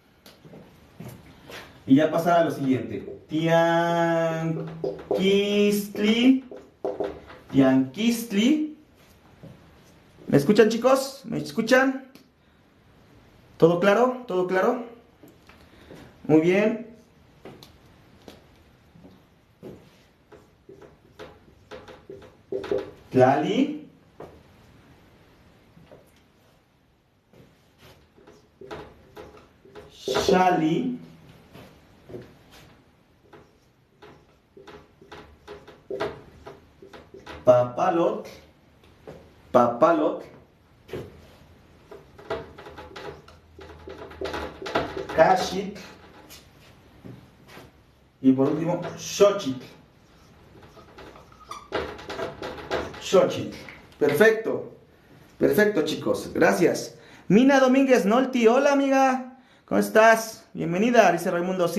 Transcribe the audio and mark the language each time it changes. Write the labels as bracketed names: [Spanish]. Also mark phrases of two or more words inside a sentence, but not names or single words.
[Spanish] Y ya pasar a lo siguiente. Tianquistli. ¿Me escuchan, chicos? ¿Me escuchan? ¿Todo claro? Muy bien. Tlali. Shali. Papalot. Kashit. Y por último, Xochitl. Perfecto, chicos. Gracias. Mina Domínguez Nolti. Hola, amiga. ¿Cómo estás? Bienvenida, dice Raimundo.